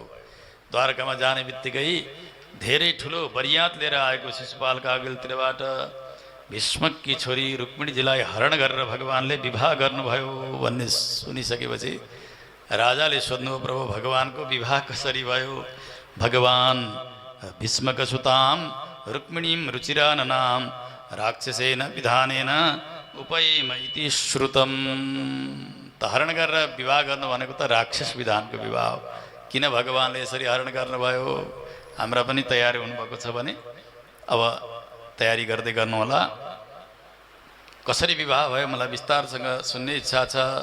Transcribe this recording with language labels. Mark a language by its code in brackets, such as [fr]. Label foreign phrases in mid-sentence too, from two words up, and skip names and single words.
[ne] द्वारकामा जाने बित्तिकै धेरै ठुलो बरियात लिएर आएको शिशुपालका अघिल्तिरबाट भीष्मकी छोरी रुक्मिणीजीलाई हरण गरेर भगवानले विवाह गर्नुभयो भन्ने सुनिसकेपछि राजाले सोध्नुभयो प्रभु भगवानको विवाह कसरी भयो? [sa] भगवान् भीष्मकसुतां रुक्मिणीं रुचिराननां राक्षसेन विधानेन उपयेम इति श्रुतम। [ne] त हरण गरेर विवाह गर्नु भनेको त राक्षस विधानको विवाह हो। किन भगवानले यसरी हरण गर्नुभयो? हाम्रा पनि तयारी हुनुभएको छ भने अब तयारी गर्दै गर्नु होला। कसरी विवाह भयो मलाई विस्तारसँग सुन्ने इच्छा छ।